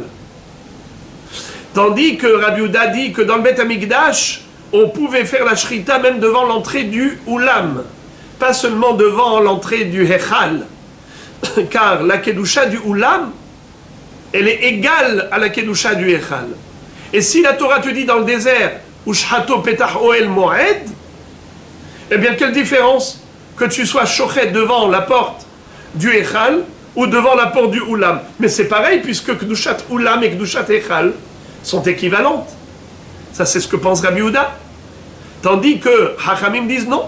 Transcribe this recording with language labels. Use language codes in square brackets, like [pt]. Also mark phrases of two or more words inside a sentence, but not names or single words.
[fr] Tandis que Rabbi Yehuda dit que dans le Beth Amikdash, on pouvait faire la shrita même devant l'entrée du Oulam, pas seulement devant l'entrée du Hechal, car la Kedusha du Oulam, elle est égale à la Kedusha du Hechal. Et si la Torah te dit dans le désert, [he] ושחטו פתח אהל מועד, [fr] eh bien quelle différence que tu sois shochet devant la porte du Hechal ou devant la porte du Oulam. Mais c'est pareil, puisque [he] קדושת אולם [fr] et [he] קדושת היכל [fr] sont équivalentes. Ça, c'est ce que pense Rabbi Yehuda. Tandis que Hachamim disent non.